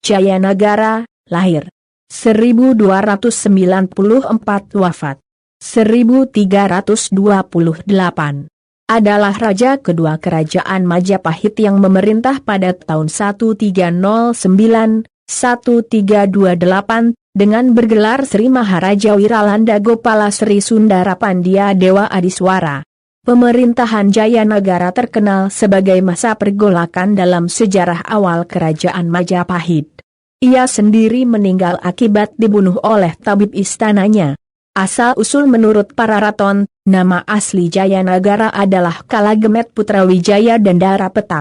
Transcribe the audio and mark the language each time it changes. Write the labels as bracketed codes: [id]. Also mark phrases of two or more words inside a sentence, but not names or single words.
[id] Jayanagara, lahir 1294, wafat 1328. Adalah raja kedua kerajaan Majapahit yang memerintah pada tahun 1328, dengan bergelar Sri Maharaja Wiralanda Gopala Sri Sundara Pandya Dewa Adiswara. Pemerintahan Jayanagara terkenal sebagai masa pergolakan dalam sejarah awal kerajaan Majapahit. Ia sendiri meninggal akibat dibunuh oleh tabib istananya. Asal-usul menurut para raton, nama asli Jayanagara adalah Kalagemet Putra Wijaya Dendara Petak.